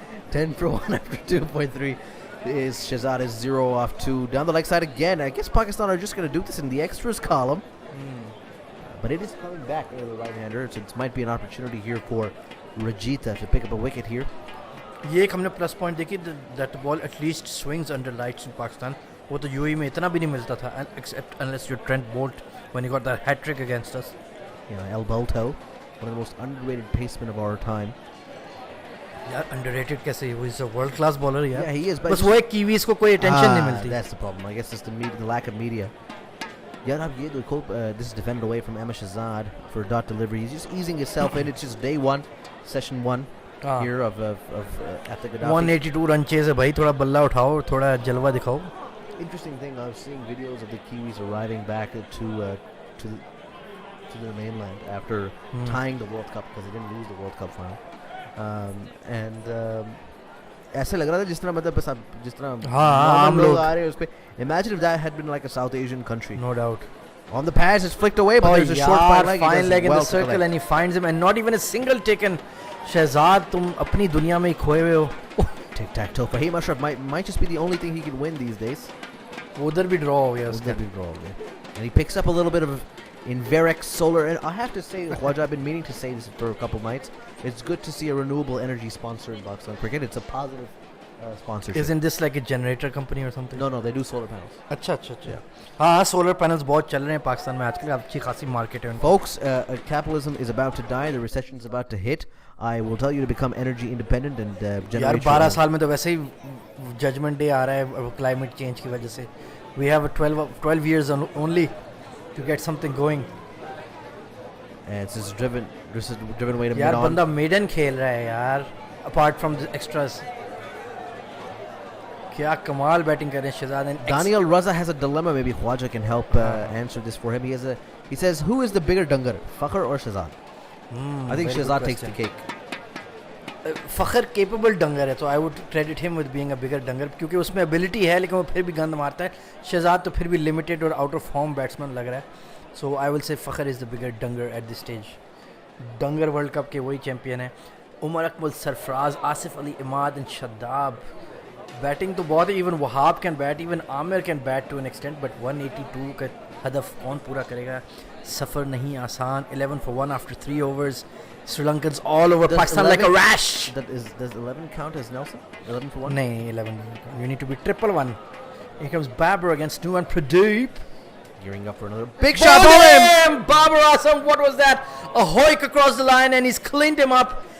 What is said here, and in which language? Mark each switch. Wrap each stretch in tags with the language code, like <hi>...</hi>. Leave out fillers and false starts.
<en>10 for 1 after 2.3 is Shahzad is 0 off 2. Down the leg side again. I guess Pakistan are just going to do this in the extras column. But it is coming back to the right-hander, so it might be an opportunity here for Rajita to pick up a wicket here.</en> <hi>ये एक हमने plus point देखी</hi> <en>That ball at least swings under lights in Pakistan.</en> <hi>वो तो UAE में इतना भी नहीं मिलता था</hi> <en>Except unless you Trent Boult when he got that hat trick against us. You know, El Bolto, one of the most underrated pacemen of our time. यार underrated कैसे, वो is a world class bowler यार. Yeah, he is, but</en> <hi>बस वो एक Kiwis को कोई attention नहीं मिलती.</hi> <en>That's the problem. I guess it's the lack of media. Yeah, this is defended away from Ahmed Shahzad for dot delivery. He's just easing himself in. It's just day 1, session 1 here of at the Gaddafi.</en> <hi>182 run chase है भाई, थोड़ा बल्ला उठाओ, थोड़ा जलवा दिखाओ.</hi> <en>Interesting thing, I was seeing videos of the Kiwis arriving back to the mainland after tying the World Cup because they didn't lose the World Cup final.</en> <hi>ऐसे लग रहा था जिस तरह मतलब बस आप जिस तरह हाँ, हम लोग आ रहे हैं उस पे.</hi> <en>Imagine if that had been like a South Asian country. No doubt. On the pass, it's flicked away, but there's a short fine leg. Fine leg in well the circle and he finds him and not even a single taken.</en> <hi>Shahzad, तुम अपनी दुनिया में ही खोए हुए हो.</hi> <en>Tic-tac-toe. Fahim Ashraf might just be the only thing he can win these days.</en> <hi>उधर भी draw हो गया उसका.</hi> <en>That'd be wrong, yeah. And he picks up a little bit of Inverex solar. And I have to say, Khwaja, I've been meaning to say this for a couple nights. It's good to see a renewable energy sponsor in Pakistan cricket. It's a positive sponsorship. Isn't this like a generator company or something? No, they do solar panels.</en> <hi>अच्छा. हाँ, solar panels बहुत चल रहे हैं पाकिस्तान में आजकल, अच्छी खासी मार्केट है उनकी.</hi> <en>Folks, capitalism is about to die. The recession is about to hit. I will tell you to become energy independent and generate.</en> <hi>यार 12 साल में तो वैसे ही जजमेंट डे आ रहा है क्लाइमेट चेंज की वजह से.</hi> <en>We have a 12 years only to get something going. And this is driven away to</en> <hi>यार</hi> <en>mid-on.</en> <hi>बंदा मेडन खेल रहा है यार,</hi> <en>apart from the extras.</en> <hi>क्या कमाल बैटिंग कर रहे हैं Shahzad.</hi> <en>Daniel Raza has a dilemma. Maybe Khwaja can help answer this for him. He says, who is the bigger dangar, Fakhr or Shahzad? I think Shahzad takes the cake.</en> <hi>Fakhar capable डंगर है, तो</hi> <en>I would credit him with being a bigger danger,</en> <hi>क्योंकि उसमें ability है लेकिन वो फिर भी गंद मारता है. शहजाद तो फिर भी लिमिटेड और आउट ऑफ फॉर्म बैट्समैन लग रहा है.</hi> <en>So I will say Fakhar is the bigger danger at this stage.</en> <hi>डंगर वर्ल्ड कप के वही चैम्पियन है. उमर अकमल, सरफराज, आसिफ अली, इमाद एंड शद्दाब. बैटिंग तो बहुत है.</hi> <en>even Wahab can bat, even Aamir can bat to an extent, but</en> <hi>182 का हदफ कौन पूरा करेगा. सफ़र नहीं आसान.</hi> <en>11 for 1 after 3 overs. Sri Lankans all over Pakistan like a rash. Does 11 count as Nelson? 11 for 1? No, 11. You need to be triple 1. Here comes Babar against Nuwan Pradeep. Gearing up for another big shot. Ball him! Babar Asam, what was that? A hoik across the line and he's cleaned him up.</en>